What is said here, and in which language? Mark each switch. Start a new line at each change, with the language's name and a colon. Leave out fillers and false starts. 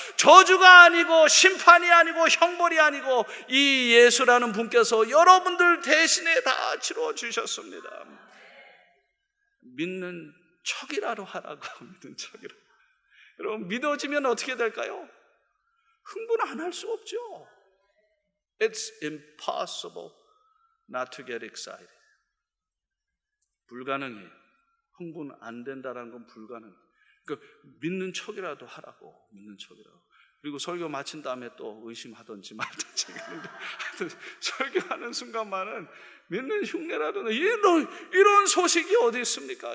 Korean: 저주가 아니고 심판이 아니고 형벌이 아니고 이 예수라는 분께서 여러분들 대신에 다 치러 주셨습니다. 믿는 척이라도 하라고. 믿는 척이라. 여러분, 믿어지면 어떻게 될까요? 흥분 안 할 수 없죠.
English: It's impossible not to get excited.
Korean: 불가능해요. 흥분 안 된다는 건 불가능해요. 그러니까 믿는 척이라도 하라고. 믿는 척이라고. 그리고 설교 마친 다음에 또 의심하든지 말든지. 설교하는 순간만은 믿는 흉내라도 이런 소식이 어디 있습니까?